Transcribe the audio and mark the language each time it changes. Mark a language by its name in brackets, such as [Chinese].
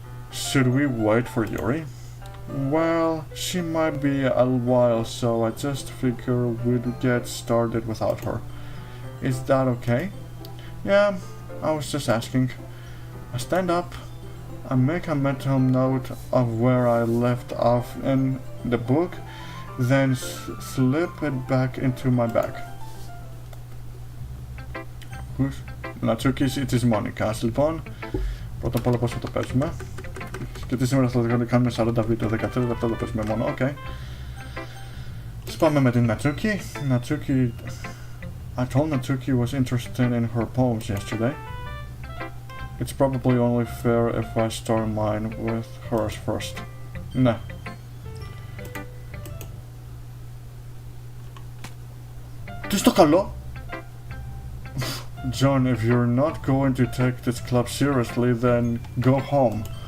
[English] Should we wait for Yuri? Well, she might be a while, so I just figure we'd get started without her. Is that okay? Yeah, I was just asking. I stand up, I make a mental note of where I left off in the book, then slip it back into my bag. [Greek] Natsuki της Μόνικας. Λοιπόν, πρώτα απ' όλα πώς θα το παίζουμε. Γιατί σήμερα θα κάνουμε 40 βίντεο, 13 λεπτά το παίζουμε μόνο, ok. Πάμε με την Natsuki. [English] I told Natsuki was interested in her poems yesterday. It's probably only fair if I start mine with hers first. Ναι. [Greek] Τι στο καλό? [English] John, if you're not going to take this club seriously, then go home.